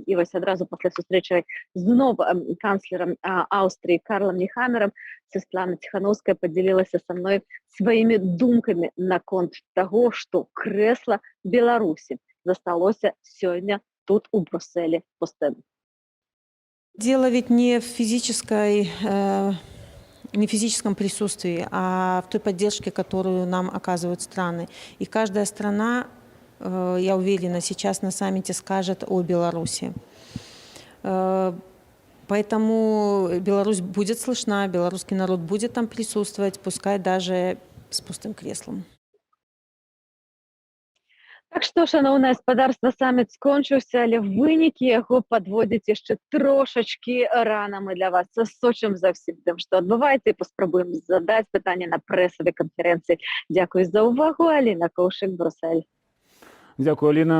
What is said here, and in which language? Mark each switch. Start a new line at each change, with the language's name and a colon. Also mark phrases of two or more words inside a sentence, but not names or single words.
Belarusian: І вось адразу пасля сустрэчы з новым канцлерам Аўстрыі Карлам Нехамерам Святлана Тихановская падзялілася са мной сваімі думкамі наконт таго, што крэсла Беларусі засталося сёння тут у Брусэлі пустым.
Russian: Дело ведь не в физическом присутствии, а в той поддержке, которую нам оказывают страны. И каждая страна, я уверена, сейчас на саммите скажет о Беларуси. Поэтому Беларусь будет слышна, белорусский народ будет там присутствовать, пускай даже с пустым креслом.
Belarusian: Так што, шановнае гаспадарства, саміт скончыўся, але вынікі яго падводзіць яшчэ трошачкі рана. Мы для вас сочым за ўсім тым, што адбываецца, і паспрабуем задаць пытанне на прэсавай канферэнцыі. Дзякуй за ўвагу. Аліна Коўшык, Брусэль. Дзякуй, Аліна.